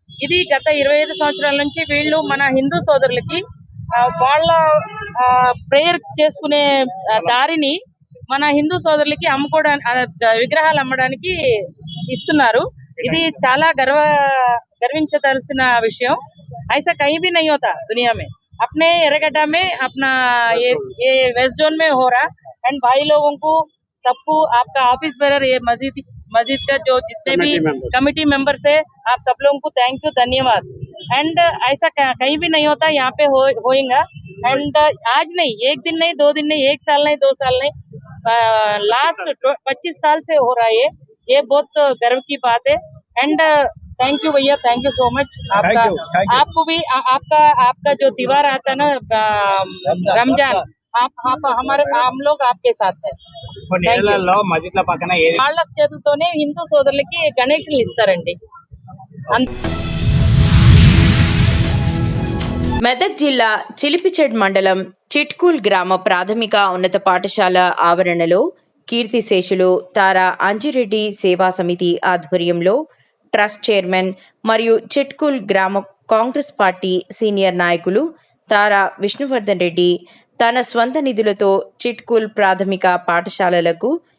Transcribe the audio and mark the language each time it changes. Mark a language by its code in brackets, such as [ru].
[te] ఇది గత 25 సంవత్సరాల నుంచి వీళ్ళు మన హిందూ సోదరులకి వాళ్ళ ప్రేయర్ చేసుకునే దారిని మన హిందూ సోదరులకి అమ్ముకోవడానికి, విగ్రహాలు అమ్మడానికి ఇస్తున్నారు. ఇది చాలా गर्विंచదలసిన విషయం. [hi] ऐसा कहीं भी नहीं होता दुनिया में. अपने एरेगड्डा में अपना ये वेस्ट जोन में हो रहा एंड भाई लोगों को सबको आपका ऑफिस बेरर ये मस्जिद का जो जितने भी कमिटी मेंबर्स है आप सब लोगों को थैंक यू धन्यवाद. एंड ऐसा कहीं भी नहीं होता यहाँ पे होएगा. एंड आज नहीं, एक दिन नहीं, 2 दिन नहीं, 1 साल नहीं, 2 साल नहीं, लास्ट 25 साल से हो रहा है ये बहुत गर्व की बात है. एंड थैंक यू भैया, थैंक यू सो मच. आपका आपको भी आपका जो त्योहार आता है ना रमजान, आप हमारे हम लोग आपके साथ है. [te] మస్జిద్ల పక్కన వాళ్ళ చేతులతోనే హిందూ సోదరులకి గణేషులు ఇస్తారండి. మెదక్ జిల్లా చిలిపిచెడ్ మండలం చిట్కూల్ గ్రామ ప్రాథమిక ఉన్నత పాఠశాల ఆవరణలో కీర్తిశేషులు తారా అంజిరెడ్డి సేవా సమితి ఆధ్వర్యంలో ట్రస్ట్ చైర్మన్ మరియు చిట్కూల్ గ్రామ కాంగ్రెస్ పార్టీ సీనియర్ నాయకులు తారా విష్ణువర్ధన్ రెడ్డి తన స్వంత నిధులతో చిట్కూల్ ప్రాథమిక పాఠశాలలకు